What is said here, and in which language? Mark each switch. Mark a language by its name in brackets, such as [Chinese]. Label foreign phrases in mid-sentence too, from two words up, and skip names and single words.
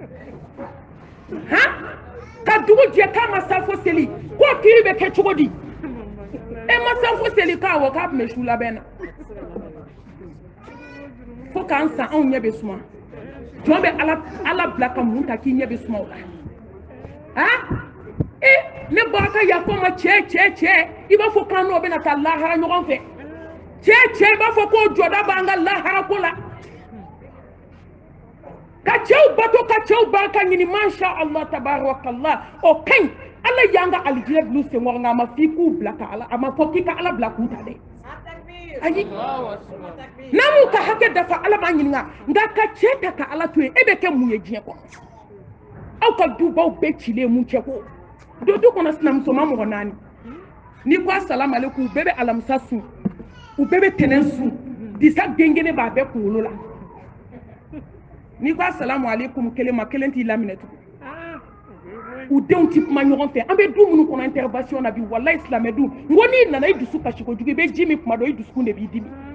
[Bambara] ka dugu jɛ k'a ma sa fo seli ko kiri bɛ kɛ cogo di e ma sa fo seli k'a wɔ k'a tun bɛ su labɛn na fo k'an san anw ɲɛ bɛ suma jɔn bɛ ala bila ka mun ta k'i ɲɛ bɛ suma o la ne bɔra ka yafa ma cɛ i b'a fɔ k'an n'o bɛna taa lahara ɲɔgɔn fɛ cɛ i b'a fɔ ko jɔda b'an ka lahara ko la ka cɛw bato ka cɛw barika ɲini [Arabic] ما شاء الله تبارك الله [Bambara] o ka ɲi ala y'an ka alijinɛ bila senkɔrɔ nka a ma f'i k'u bila ka ala a ma fɔ k'i ka ala bila k'u ta dɛ ayi n'a m'u ka hakɛ dafa ala b'a ɲininka nka ka cɛ ta ka ala to yen e bɛ kɛ mun ye diɲɛ kɔnɔ aw ka dubaw bɛɛ cilen mun cɛ ko do du kɔnɔ sinamuso ma mɔgɔ naani n'i ko [Arabic] السلام عليكم [Bambara] u bɛɛ bɛ alamisa sun u bɛɛ bɛ tɛnɛn sun disa den kelen b'a bɛɛ kunkolo la n'i ko [Arabic] السلام عليكم [Bambara] kelen ma kelen t'i laminɛ tugun u denw ti kuma ɲɔgɔn fɛ an bɛ du minnu kɔnɔ intervention na bi walayi silamɛ du n ko n'i nana i dusu kasi kojugu i bɛ ji min kuma dɔ i dusukun de b'i dimi